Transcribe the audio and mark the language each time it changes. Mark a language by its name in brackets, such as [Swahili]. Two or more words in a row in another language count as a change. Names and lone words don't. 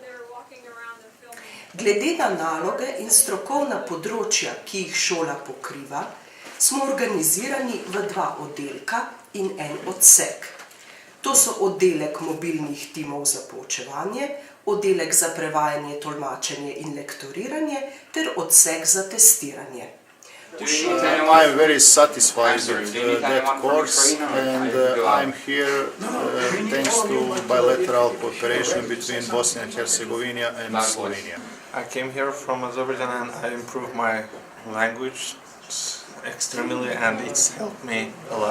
[Slovenian] Glede na naloge in strokovna področja, ki jih šola pokriva, smo organizirani v 2 oddelka in en odsek. To so oddelek mobilnih timov za poučevanje, oddelek za prevajanje, tolmačenje in lektoriranje ter odsek za testiranje. [English] I'm very satisfied with that course and I'm here thanks to bilateral cooperation between Bosnia and Herzegovina and Slovenia. I came here from Azerbaijan and I improved my language extremely and it's helped me a lot.